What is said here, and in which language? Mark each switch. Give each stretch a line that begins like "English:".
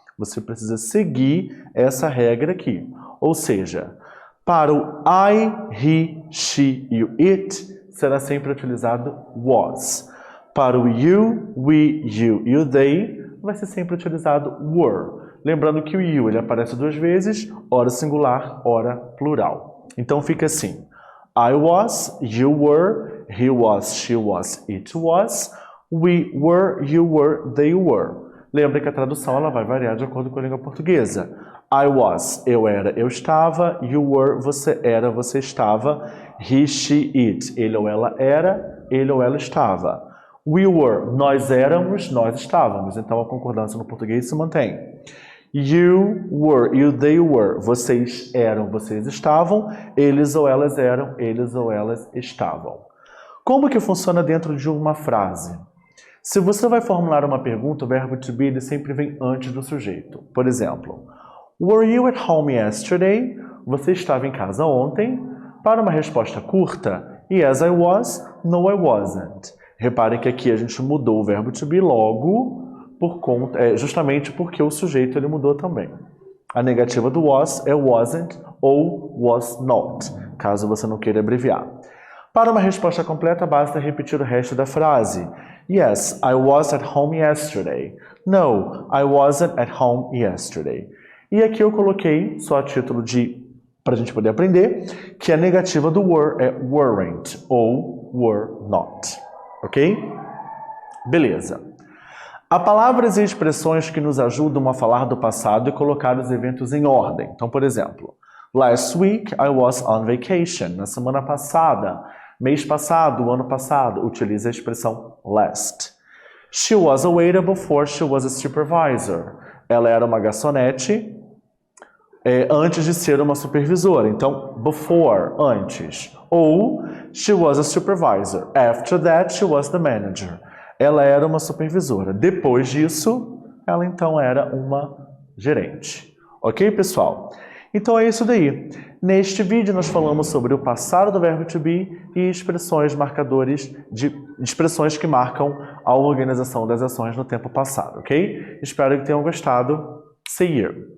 Portuguese: Você precisa seguir essa regra aqui. Ou seja, para o I, he, she e o it, será sempre utilizado was. Para o you, we, you e o they, vai ser sempre utilizado were. Lembrando que o you ele aparece duas vezes, ora singular, ora plural. Então fica assim,
English: I was, you were, he was, she was, it was, we were, you were, they were.
Portuguese: Lembra que a tradução ela vai variar de acordo com a língua portuguesa.
English: I was,
Portuguese: eu era, eu estava,
English: you were,
Portuguese: você era, você estava,
English: he, she, it,
Portuguese: ele ou ela era, ele ou ela estava. We were, nós éramos, nós estávamos. Então a concordância no português se mantém.
English: You were
Portuguese: e
English: they were.
Portuguese: Vocês eram, vocês estavam. Eles ou elas eram, eles ou elas estavam. Como que funciona dentro de uma frase? Se você vai formular uma pergunta, o verbo to be ele sempre vem antes do sujeito. Por exemplo,
English: were you at home yesterday?
Portuguese: Você estava em casa ontem? Para uma resposta curta,
English: yes I was, no I wasn't.
Portuguese: Reparem que aqui a gente mudou o verbo to be logo, justamente porque o sujeito ele mudou também. A negativa do was é wasn't ou was not, caso você não queira abreviar. Para uma resposta completa, basta repetir o resto da frase.
English: Yes, I was at home yesterday. No, I wasn't at home yesterday.
Portuguese: E aqui eu coloquei, só a título para a gente poder aprender, que a negativa do were é weren't ou were not. Ok? Beleza. Há palavras e expressões que nos ajudam a falar do passado e colocar os eventos em ordem. Então, por exemplo,
English: last week I was on vacation.
Portuguese: Na semana passada, mês passado, ano passado, utilize a expressão last.
English: She was a waiter before she was a supervisor.
Portuguese: Ela era uma garçonete antes de ser uma supervisora. Então,
English: before,
Portuguese: antes. Ou,
English: she was a supervisor. After that, she was the manager.
Portuguese: Ela era uma supervisora. Depois disso, ela então era uma gerente. Ok, pessoal? Então é isso daí. Neste vídeo nós falamos sobre o passado do verbo to be e expressões marcadores de expressões que marcam a organização das ações no tempo passado, ok? Espero que tenham gostado.
English: See you!